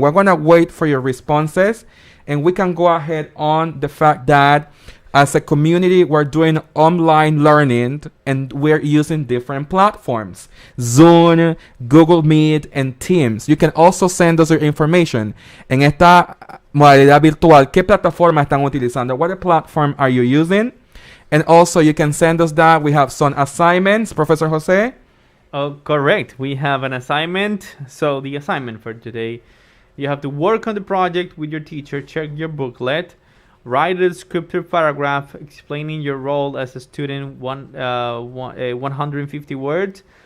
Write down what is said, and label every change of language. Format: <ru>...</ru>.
<en>We're going to wait for your responses. And we can go ahead on the fact that as a community, we're doing online learning and we're using different platforms. Zoom, Google Meet, and Teams. You can also send us your information.</en> <es>En esta modalidad virtual, ¿qué plataforma están utilizando?</es> <en>What platform are you using? And also, you can send us that. We have some assignments. Professor Jose? Oh, correct. We have an assignment. So the assignment for today, you have to work on the project with your teacher, check your booklet, write a descriptive paragraph explaining your role as a student, 150 words.</en>